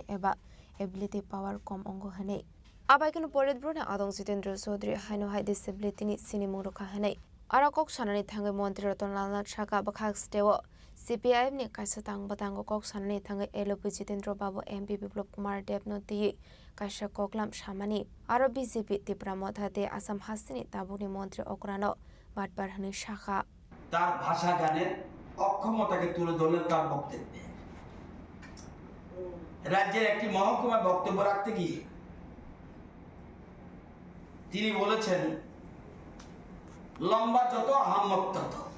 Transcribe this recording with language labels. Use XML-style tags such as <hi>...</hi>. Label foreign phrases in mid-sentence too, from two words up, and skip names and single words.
<trp>eba ability power kom ongo hane abai kenu polit bruni adong Jitendra Chaudhary haino hai disability ni sini mungro ka hane ara kok sanani thangai mantri Ratan Lal Nat saka bakhak stewo CPIM ni kaisa tangbatang kok sanani thangai LP Jitendra Babu MP Biplop Kumar Dev no ti kaisa koklam samani aro BJP Tripura modhate Assam Hasini tabuni মন্ত্রী অকরানো বাটবার হানি শাখা</trp> <bn>তার ভাষা জ্ঞানের অক্ষমতাকে তুলে ধরলেন তার বক্তব্যে। রাজ্যের একটি মহকুমায় বক্তব্য রাখতে গিয়ে তিনি বলেছেন, লম্বা যত আহাম্মক তত।</bn>